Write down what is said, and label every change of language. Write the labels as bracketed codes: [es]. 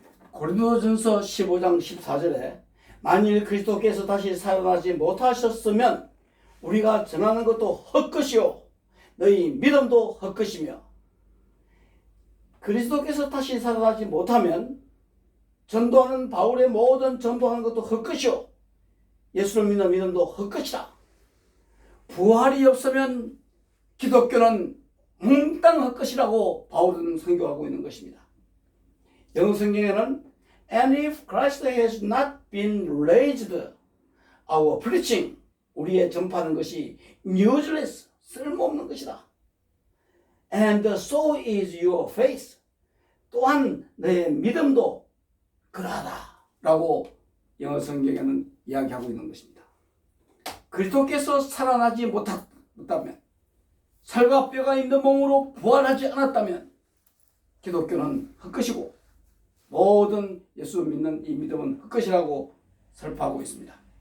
[ko] 고린도전서 15장 14절에 만일 그리스도께서 다시 살아나지 못하셨으면 우리가 전하는 것도 헛것이요 너희 믿음도 헛것이며, 그리스도께서 다시 살아나지 못하면 전도하는 바울의 모든 전도하는 것도 헛것이요 예수를 믿는 믿음도 헛것이다. 부활이 없으면 기독교는 몽땅 헛것이라고 바울은 선교하고 있는 것입니다. 영어 성경에는 [en] And if Christ has not been raised, our preaching, [ko] 우리의 전파하는 것이 [en] useless, [ko] 쓸모없는 것이다. [en] And so is your faith. [ko] 또한 너의 믿음도 그러하다 라고 영어 성경에는 이야기하고 있는 것입니다. 그리스도께서 살아나지 못했다면, 살과 뼈가 있는 몸으로 부활하지 않았다면 기독교는 헛것이고 모든 예수 믿는 이 믿음은 헛것이라고 설파하고 있습니다.